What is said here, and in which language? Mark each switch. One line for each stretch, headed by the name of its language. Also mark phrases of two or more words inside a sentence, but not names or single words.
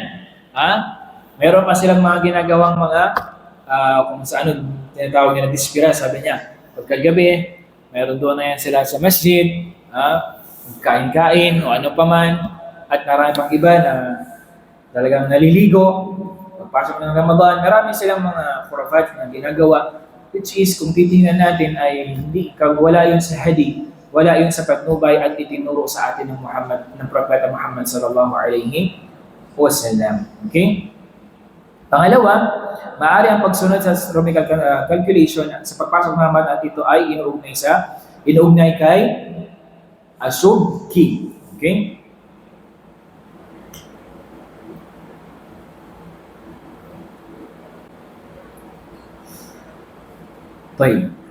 Filipino: Meron pa silang mga ginagawang mga, kung sa ano, tinatawag nila dispira, sabi niya, pagkagabi, meron doon na yan sila sa masjid, kain-kain, o ano pa man, at marami pang iba na talagang naliligo, pagpasok ng Ramadan, marami silang mga khurafat na ginagawa,
English: which is,
Filipino: kung titingnan natin ay wala yun sa hadith, wala yun sa patnubay at itinuro sa atin ng Propeta Muhammad
Arabic: sallallahu alaihi wasallam.
Filipino: Okay? Pangalawa, maaari ang pagsunod sa
English: astronomical calculation
Filipino: sa pagpasok ng Ramadan at ito ay inuugnay kay Asubki. Okay? Okay.